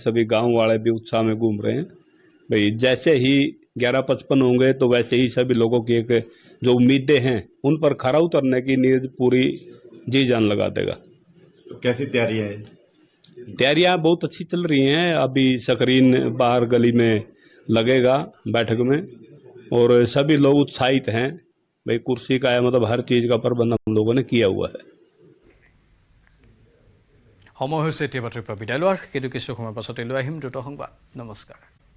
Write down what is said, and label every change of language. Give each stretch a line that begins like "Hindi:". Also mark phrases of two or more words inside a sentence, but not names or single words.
Hindi: सभी गांव वाले भी उत्साह में घूम रहे हैं। भाई जैसे ही 11:55 होंगे तो वैसे ही सभी लोगों की एक जो उम्मीदें हैं उन पर खरा उतरने की नींद पूरी जी जान लगा देगा। तो कैसी तैयारी है? तैयारियां बहुत अच्छी चल रही हैं। अभी स्क्रीन बाहर गली में लगेगा बैठक में, और सभी लोग उत्साहित हैं। भाई कुर्सी का है, मतलब हर चीज़ का प्रबंध हम लोगों ने किया हुआ है।
Assamese: সময় হৈছে এতিয়া বাতৰিৰ পৰা বিদায় লোৱাৰ। কিন্তু কিছু সময়ৰ পাছতে লৈ আহিম দ্ৰুত সংবাদ। নমস্কাৰ।